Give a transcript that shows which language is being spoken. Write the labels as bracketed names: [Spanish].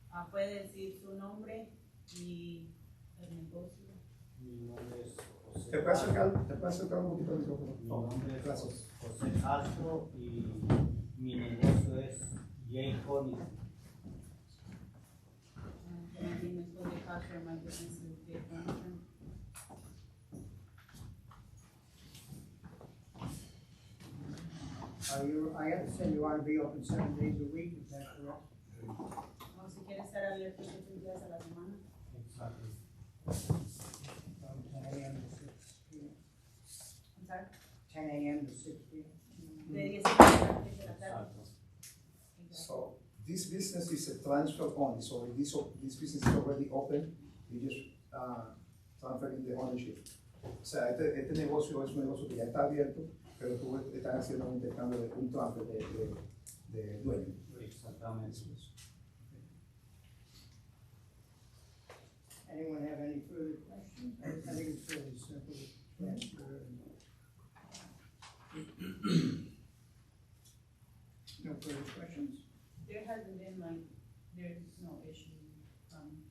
[Spanish] Puede decir su nombre y el negocio. Mi nombre es José. ¿Te puedes acercar un poquito al micrófono? Mi nombre es Gracias. José Castro y mi negocio es J Honey. [English] My name is Jose Castro, my business is J Furniture. I understand you want to be open 7 days a week, is that correct? [Spanish] O si quiere estar abierto 7 días a la semana. [English] Exactly. From 10 a.m. to 6 p.m. I'm sorry. 10 a.m. to 6 p.m. [Spanish] De 10 a las 3 de la tarde. Exacto. [English] So this business is a transfer only, so this business is already open, you just transferring the ownership. [Spanish] O sea, este negocio es un negocio que ya está abierto, pero tú estás haciendo un intercambio de un transfer de dueño. Exactamente. [English] Anyone have any further questions? I think it's fairly simple transfer. No further questions? There hasn't been there's no issue from